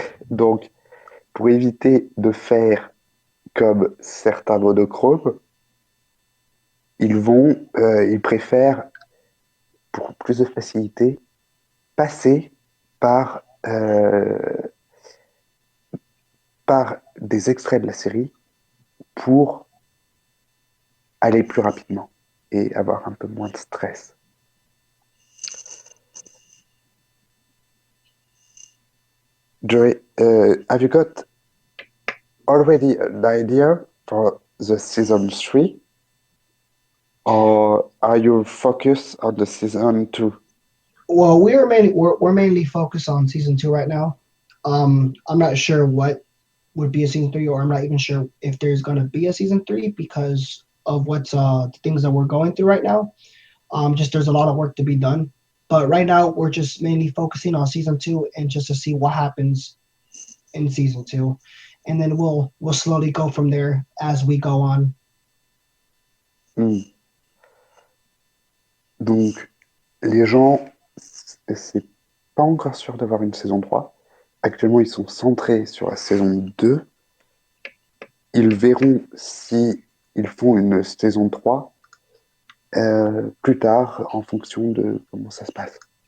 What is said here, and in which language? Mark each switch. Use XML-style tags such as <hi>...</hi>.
<fr>Donc, pour éviter de faire comme certains monochromes, ils préfèrent, pour plus de facilité, passer par, euh, par des extraits de la série pour aller plus rapidement et avoir un peu moins de stress.</fr> <en>Joey, have you got already an idea for the season 3, or are you focused on the season 2? Well, we're mainly focused on season two right now. I'm not sure what would be a season three, or I'm not even sure if there's gonna be a season three because of what's the things that we're going through right now. Just there's a lot of work to be done. But right now we're just mainly focusing on season two and just to see what happens in season two, and then we'll slowly go from there as we go on. Hmm.</en> <fr>Donc, les gens, c'est pas encore sûr d'avoir une saison 3. Actuellement, ils sont centrés sur la saison 2. Ils verront si ils font une saison 3 plus tard en fonction de comment ça se passe.</fr>